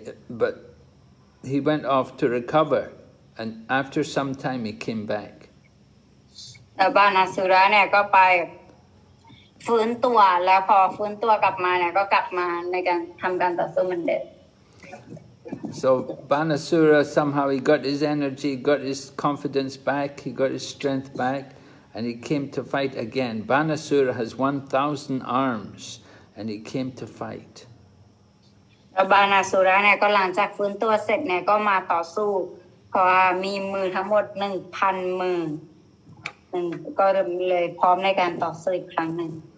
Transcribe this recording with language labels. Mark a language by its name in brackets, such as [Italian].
[English] But he went off to recover, and after some time he came back. [Thai] แล้วบานาสุระเนี่ยก็ไปฟื้นตัวแล้วพอฟื้นตัวกลับมาเนี่ยก็กลับมาในการทำการต่อสู้เหมือนเดิม [English] So Banasura, somehow he got his energy, got his confidence back, he got his strength back, and he came to fight again. Banasura has 1,000 arms, and he came to fight. [Thai] แล้วบานาสุระเนี่ยก็หลังจากฟื้นตัวเสร็จเนี่ยก็มาต่อสู้เพราะว่ามีมือทั้งหมด 1,000 มือก็เลยพร้อมในการต่อสู้อีกครั้งหนึ่ง